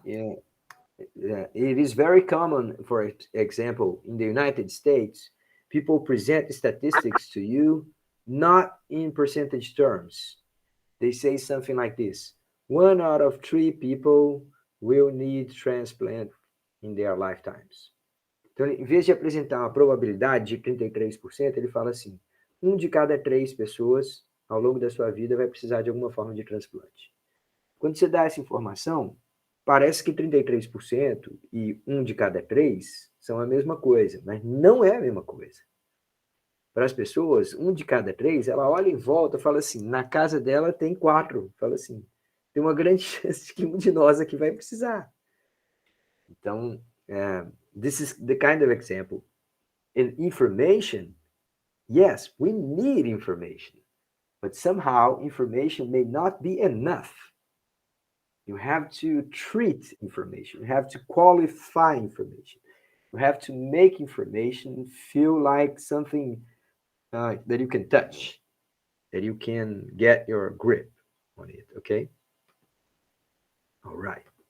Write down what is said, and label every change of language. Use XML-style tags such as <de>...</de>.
<en>yeah, it is very common, for example, in the United States, people present statistics to you not in percentage terms. They say something like this: one out of three people will need transplant in their lifetimes.</en> <pt>Então, em vez de apresentar uma probabilidade de 33%, ele fala assim: um de cada três pessoas ao longo da sua vida vai precisar de alguma forma de transplante. Quando você dá essa informação, parece que 33% e um de cada três são a mesma coisa, mas não é a mesma coisa. Para as pessoas, um de cada três, ela olha em volta e fala assim: na casa dela tem quatro. Fala assim: tem uma grande chance de que um de nós aqui vai precisar. Então,</pt> <en>this is the kind of example. In information, yes, we need information, but somehow information may not be enough. You have to treat information, you have to qualify information, you have to make information feel like something that you can touch, that you can get your grip on it, okay? All right.</en>